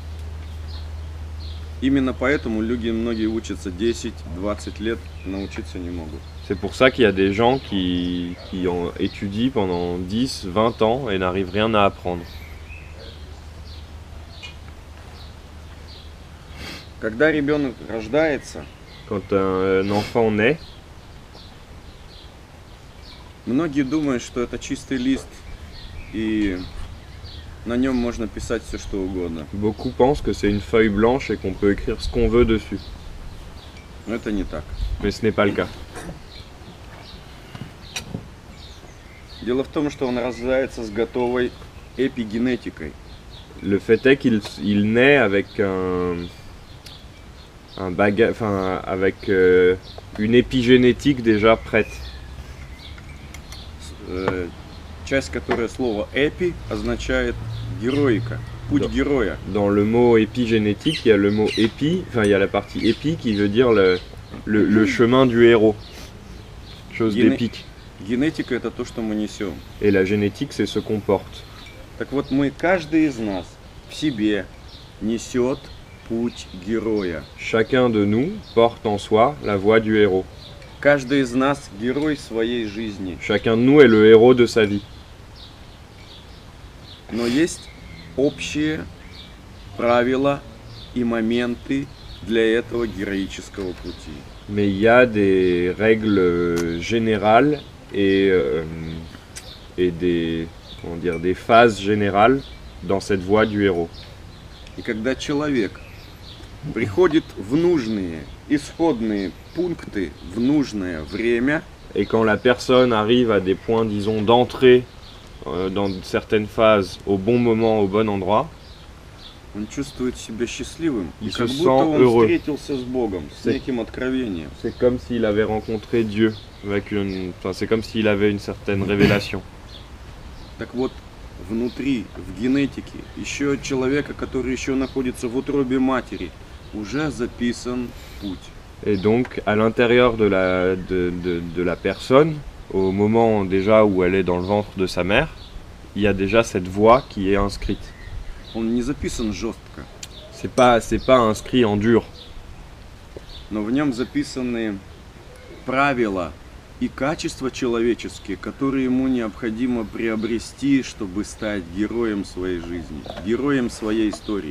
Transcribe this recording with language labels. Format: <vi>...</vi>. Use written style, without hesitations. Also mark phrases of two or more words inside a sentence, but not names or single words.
<ru>Именно поэтому многие учатся 10-20 лет, научиться не могут.</ru> <fr>C'est pour ça qu'il y a des gens qui étudient pendant 10, 20 ans et n'arrivent rien à apprendre.</fr> <ru>Когда ребенок рождается,</ru> <fr>Quand un enfant naît,</fr> <ru>многие думают, что это чистый лист, и на нем можно писать все, что угодно.</ru> <fr>beaucoup pensent que c'est une feuille blanche et qu'on peut écrire ce qu'on veut dessus.</fr> <ru>Но это не так.</ru> <fr>Mais ce n'est pas le cas.</fr> <ru>Дело в том, что он рождается с готовой эпигенетикой.</ru> <fr>Le fait est qu'il naît avec une épigénétique déjà prête.</fr> <ru>Часть, которая слово «эпи» означает «героика», «путь Да. героя».</ru> <fr>Dans le mot épigénétique, il y a le mot épi, il y a la partie épi qui veut dire le chemin du héros. Chose Guiné- d'épique.</fr> <ru>Генетика – это то, что мы несем.</ru> <fr>Et la génétique, c'est ce qu'on porte.</fr> <ru>Так вот, каждый из нас в себе несет путь героя.</ru> <fr>Chacun de nous porte en soi la voix du héros.</fr> <ru>Каждый из нас герой своей жизни.</ru> <fr>Chacun de nous est le héros de sa vie.</fr> <ru>Но есть общие правила и моменты для этого героического пути.</ru> <fr>Mais il y a des règles générales et des phases générales dans cette voie du héros.</fr> <ru>И когда человек приходит в нужные исходные пункты в нужное время,</ru> <fr>Et quand la personne arrive à des points, disons, d'entrée dans certaines phases au bon moment, au bon endroit,</fr> <ru>он чувствует себя счастливым.</ru> <fr>Il</fr> <ru>И</ru> <fr>se</fr> <ru>как</ru> <fr>sent</fr> <ru>будто он</ru> <fr>heureux.</fr> <ru>встретился с Богом, с</ru> <fr>C'est-</fr> <ru>неким откровением.</ru> <fr>c'est comme s'il avait rencontré Dieu. C'est comme s'il avait une certaine révélation.</fr> <ru>Так вот, внутри, в генетике, еще от человека, который еще находится в утробе матери, уже записан путь.</ru> <fr>Et donc, à l'intérieur de la personne, au moment déjà où elle est dans le ventre de sa mère, il y a déjà cette voix qui est inscrite.</fr> <ru>Он не записан жестко,</ru> <fr>C'est pas inscrit en dur,</fr> <ru>но в нем записаны правила и качества человеческие, которые ему необходимо приобрести, чтобы стать героем своей жизни, героем своей истории.</ru>